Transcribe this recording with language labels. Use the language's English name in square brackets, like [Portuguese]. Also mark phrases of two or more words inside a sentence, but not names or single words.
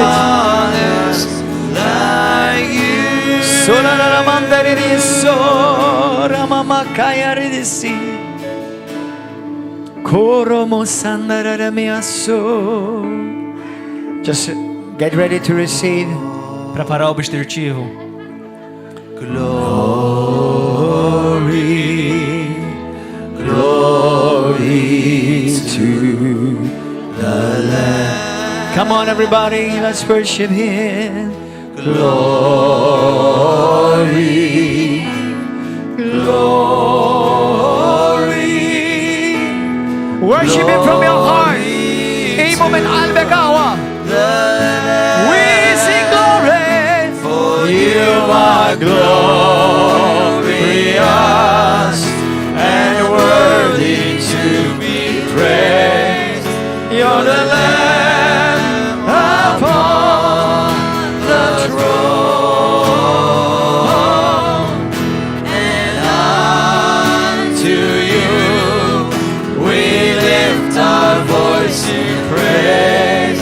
[English] one else like you. Just get ready to receive. [Maltese] Preparaw biex tirċievu. [English] Glory, glory to the Lamb. Come on, everybody, let's worship Him. Glory, glory. Worship Him from your heart. [Maltese] Imo min qalbek awa. [English] We sing glory, for you are glorious and worthy to be praised. You're the Lamb upon the throne, and unto you we lift our voice in praise.